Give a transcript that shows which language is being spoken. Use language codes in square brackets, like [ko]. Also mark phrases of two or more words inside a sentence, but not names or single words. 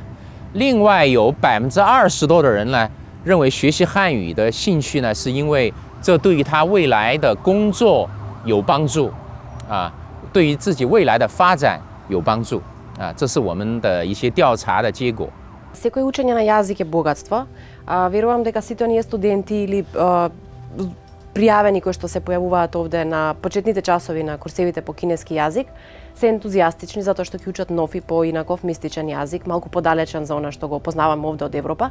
[zh] 另外有20%多的人呢，认为学习汉语的兴趣呢，是因为这对于他未来的工作有帮助啊，对于自己未来的发展有帮助啊。这是我们的一些调查的结果。 [mk] Секој учење на јазик е богатство. Верувам дека сите оние студенти или пријавени кои што се појавуваат овде на почетните часови на курсевите по кинески јазик се ентузијастични затоа што ќе учат нов и поинаков мистичен јазик, малку подалечен за она што го познаваме овде од Европа.